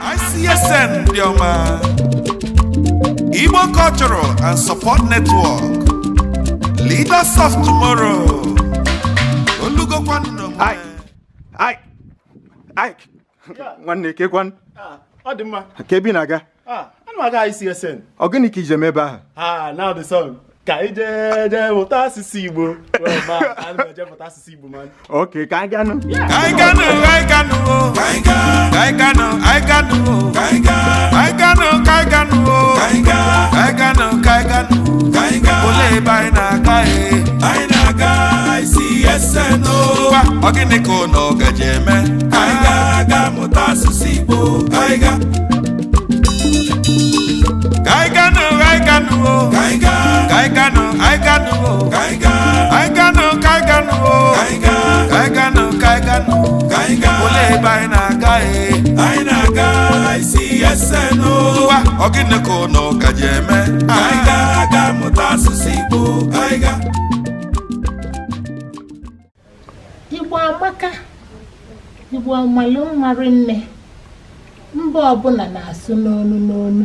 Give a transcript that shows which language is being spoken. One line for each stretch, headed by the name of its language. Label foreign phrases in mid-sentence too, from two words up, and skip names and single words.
English: ICSN Dioma, Igbo Cultural and Support Network, Leaders of Tomorrow.
Igbo: Nwanne kekwan. Ọ dị mma. Ka ebi na-aga. Ana m aga ICSN. Ogini ka ije ebe ahụ.
English: Now the song.
Igbo: Ka ije mụta asụsụ Igbo.
English: Well, man,
Igbo: ana m eje mụta asụsụ Igbo, man. Okay, ka anyị gaa nụ. I Ga Nu, I Ga Nu, I Ga Nu, I Ga Nu, I Ga Nu, I Ga Nu, I Ga Nu, I Ga Nu, ole ebe anyị na-aga anyị na-aga ICSN wa ogini ka ụnọ gaje eme anyị ga-aga mụta asụsụ Igbo anyị ga Ga Nu, I Ga Nu, I Ga Nu, I Ga Nu, I Ga Nu, I Ga Nu, I Ga Nu, I Ga Nu, ole ebe anyị na-aga ICSN wa ogini ka ụnọ gaje eme anyị ga-aga mụta asụsụ Igbo anyị ga Igbo amaka, Igbo amalụ mmarị nne, mba ọbụla na-asụ n'onu n'onu.